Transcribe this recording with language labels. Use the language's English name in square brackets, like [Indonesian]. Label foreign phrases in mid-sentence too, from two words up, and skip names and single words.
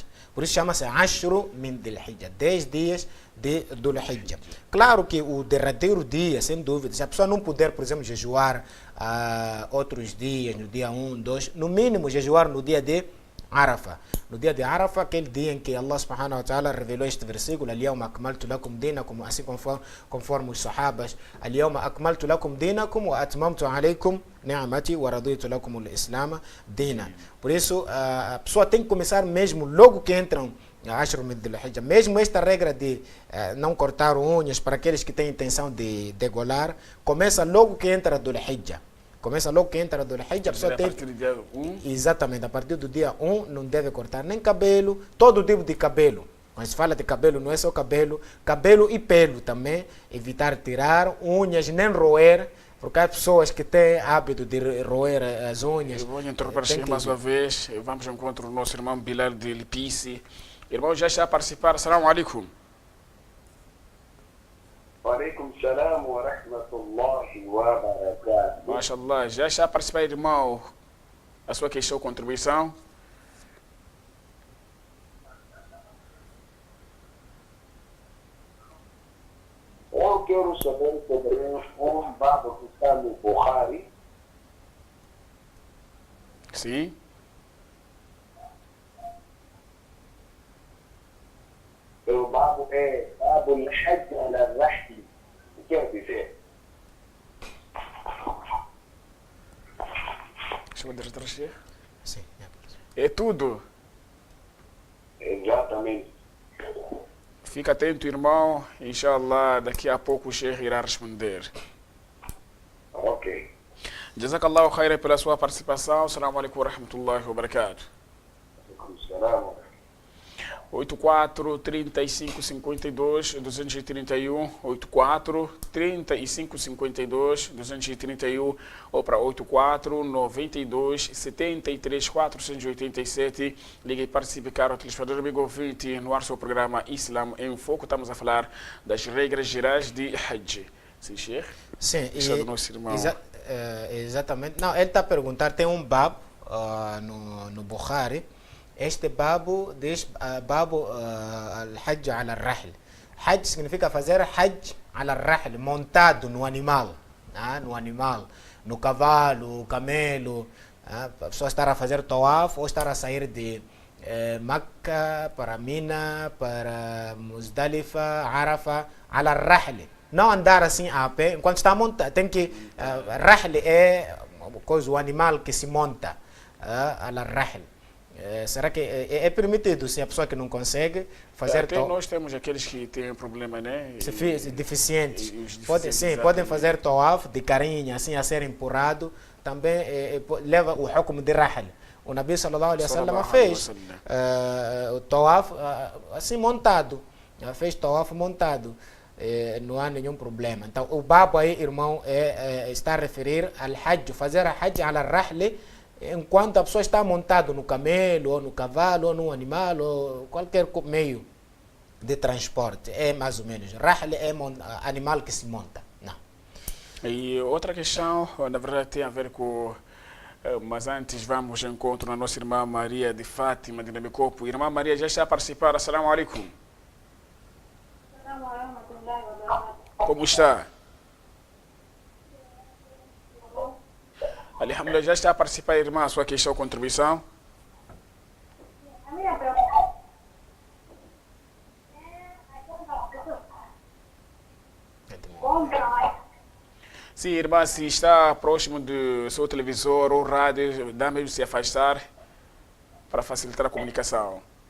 [Portuguese] Por isso chama-se [Arabic] عشر من ذي الحجة, [Portuguese] 10 dias de Dhul Hijjah. Claro que o derradeiro dia, sem dúvida, se a pessoa não puder, por exemplo, jejuar outros dias, no dia 1, 2, no mínimo jejuar no dia de Arafah. No dia de Arafah, aquele dia em que Allah [Arabic] سبحانه وتعالى [Portuguese] revelou este versículo, [Arabic] اليوم أكملت لكم دينكم, [Portuguese] assim conforme os sahabas, [Arabic] اليوم أكملت لكم دينكم وأتممت عليكم نعمتي ورضيت لكم الإسلام دينا. [Portuguese] Por isso, a pessoa tem que começar mesmo logo que entram a [Arabic] عشر من ذي الحجة. [Portuguese] Mesmo esta regra de não cortar unhas para aqueles que têm intenção de degolar, começa logo que entra Dhul Hijjah. Começa logo que entra do Hijjah, a pessoa tem... A partir do dia 1? Exatamente, a partir do dia 1 não deve cortar nem cabelo, todo tipo de cabelo. Quando se fala de cabelo, não é só cabelo, cabelo e pelo também. Evitar tirar unhas, nem roer, porque há pessoas que têm hábito de roer as unhas. Eu vou interromper mais uma vez, vamos ao encontro do nosso irmão Bilal de Lipice. Irmão, já está a participar, [Arabic] السلام عليكم. عليكم السلام ورحمة الله وبركاته. [Portuguese] MashaAllah, já está a participar, irmão, a sua questão ou contribuição? Eu quero saber sobre um babo que está no Bukhari. Sim. O babo é Babo [Arabic] الحج على الرحل. [Portuguese] O que quer dizer? Deixa eu dizer. Sim. É tudo. Exatamente. Fica atento, irmão. Inshallah, daqui a pouco o Sheikh irá responder. Ok. [Arabic] جزاك الله خيرا [Portuguese] pela sua participação. [Arabic] السلام عليكم ورحمة الله وبركاته. عليكم السلام. [Portuguese] 84 35 52 231 84 35 52 231 ou para 84 92 73 487. Ligue e participe, caro telespectador amigo ouvinte, no ar seu programa Islam em Foco. Estamos a falar das regras gerais de Hajj. Sim, Sheikh? Sim, do nosso irmão. Exatamente. Não, ele está a perguntar, tem um bab no Bukhari. Este babo diz babo [Arabic] الحج على الرحل. [Portuguese] Hajj significa fazer [Arabic] حج على الرحل, [Portuguese] montado no animal, no animal, no cavalo, camelo. A pessoa estar a fazer tawaf ou estar a sair de Meca para Mina, para Muzdalifa, Arafah, [Arabic] على الرحل. [Portuguese] Não andar assim a pé, enquanto está montado, tem que... Rahl é o animal que se monta, [Arabic] على الرحل. [Portuguese] Será que é permitido se a pessoa que não consegue fazer... Até nós temos aqueles que têm problema, né? Deficientes. Podem fazer tawaf de carinha, assim a ser empurrado. Também leva o hukum de Rahl. O Nabi [Arabic] صلى الله عليه وسلم [Portuguese] fez o tawaf assim montado. Fez tawaf montado. Não há nenhum problema. Então o babo aí, irmão, está a referir ao Hajj, fazer a [Arabic] حج على رحل, [Portuguese] enquanto a pessoa está montada no camelo, ou no cavalo, ou no animal, ou qualquer meio de transporte. É mais ou menos. Rahl é animal que se monta. Não. E outra questão, na verdade, tem a ver com... Mas antes vamos ao encontro na nossa irmã Maria de Fátima, de Namicopo. Irmã Maria já está a participar. [Arabic] السلام عليكم. [Portuguese] Como está? Alhamdulillah, já está a participar, irmã, a sua questão ou contribuição? Sim, irmã, se está próximo do seu televisor ou rádio, dá mesmo se afastar para facilitar a comunicação.